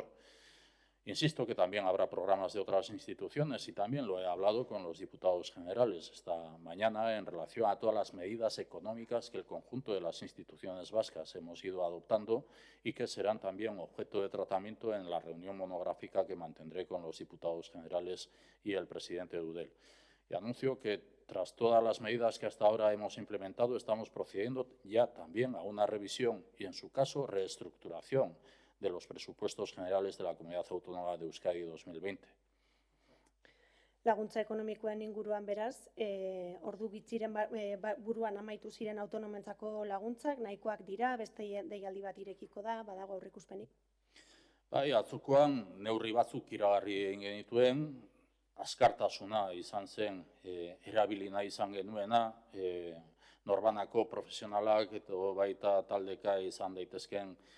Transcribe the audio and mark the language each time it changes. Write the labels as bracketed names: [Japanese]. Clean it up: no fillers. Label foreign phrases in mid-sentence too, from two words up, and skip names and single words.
[Spanish] Insisto que también habrá programas de otras instituciones y también lo he hablado con los diputados generales esta mañana en relación a todas las medidas económicas que el conjunto de las instituciones vascas hemos ido adoptando y que serán también objeto de tratamiento en la reunión monográfica que mantendré con los diputados generales y el presidente de Eudel. Y anuncio que tras todas las medidas que hasta ahora hemos implementado, estamos procediendo ya también a una revisión y, en su caso, reestructuración de los presupuestos generales de la Comunidad Autónoma de Euskadi 2020. [Basque] Laguntza ekonomikoen inguruan beraz, ordu gitziren buruan amaitu ziren autonomentzako laguntzak, nahikoak dira, beste deialdi bat irekiko da, badago aurreikuspenik? Bai, atzokoan neurri batzuk iragarri egin genituen, askartasuna izan zen, erabili nahi izan genuena, norbanako profesionalak eta baita taldeka izan daitezken,